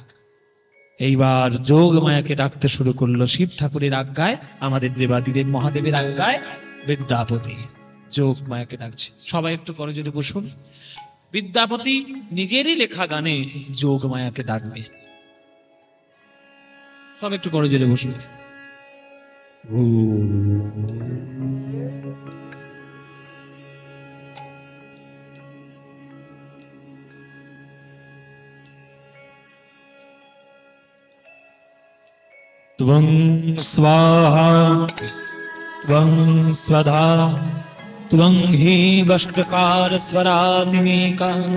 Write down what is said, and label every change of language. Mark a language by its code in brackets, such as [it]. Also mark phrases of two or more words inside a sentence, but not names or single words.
[bn] এইবার যোগ মায়াকে ডাকতে শুরু করলো শিব ঠাকুরের আজ্ঞায়, আমাদের দেবাদিদেব মহাদেবের আজ্ঞায় বিদ্যাপতি যোগ মায়াকে ডাকছে। সবাই একটু করজোড়ে বসুন। বিদ্যাপতি নিজেরই লেখা গানে যোগ মায়াকে ডাকবে। সব একটু করজোড়ে বসুন। [sa] त्वं स्वाहा त्वं स्वधा त्वं हि वष्ट्कार स्वरातिमेका